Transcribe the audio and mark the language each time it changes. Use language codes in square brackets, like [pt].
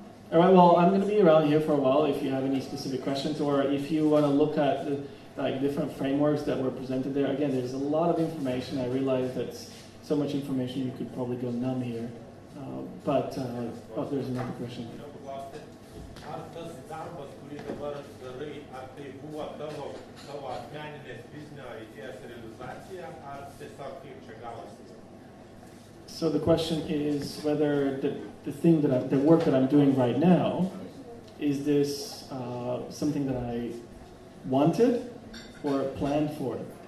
[en] All right, well, I'm going to be around here for a while if you have any specific questions, or if you want to look at the different frameworks that were presented there. Again, there's a lot of information. I realize that's so much information you could probably go numb here. But there's another question. [lt] Ar tas darbas, kurį dabar darai, ar tai buvo tavo asmeninės biznio idėjos realizacija, ar tiesiog kaip čia gavosi? [en] So the question is whether the work that I'm doing right now, is this something that I wanted or planned for?